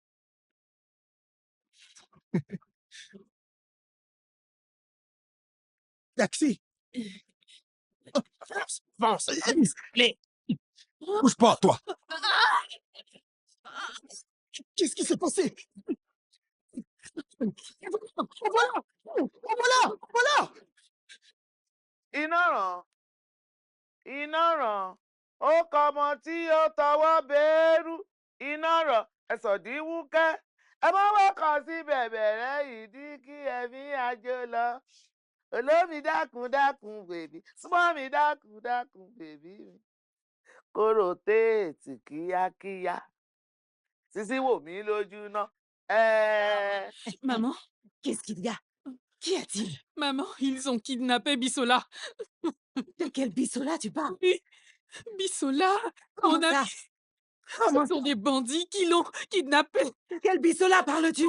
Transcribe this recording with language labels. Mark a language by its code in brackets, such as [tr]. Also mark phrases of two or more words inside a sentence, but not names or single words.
[fr] Taxi! Avance, avance. Allez, Bouge pas, toi! Qu'est-ce qui s'est passé? Voilà! Voilà! Voilà! [yo] iná ràn iná ràn ó kọmọ tí ó tọwọ́ bẹ́ẹ́rù iná ràn ẹ̀sọ̀dí wúkẹ́ ẹ má wọ́kàn sí bẹ̀bẹ̀rẹ̀ ìdí kí ẹ̀mí àjò lọ olómi dákun dákun bèbí súnmọ́ mi dákun dákun bèbí mi kóró téètì kíákíá sísí wò mí lójú ná. [fr] Maman, Qu'est-ce qu'il y a? Qu'y a-t-il? maman, ils ont kidnappé Bissola. De quel Bissola tu parles? Oui, Bissola, Comment mon ami. ça? Comment Ce sont des bandits qui l'ont kidnappé. De quel Bissola parles-tu?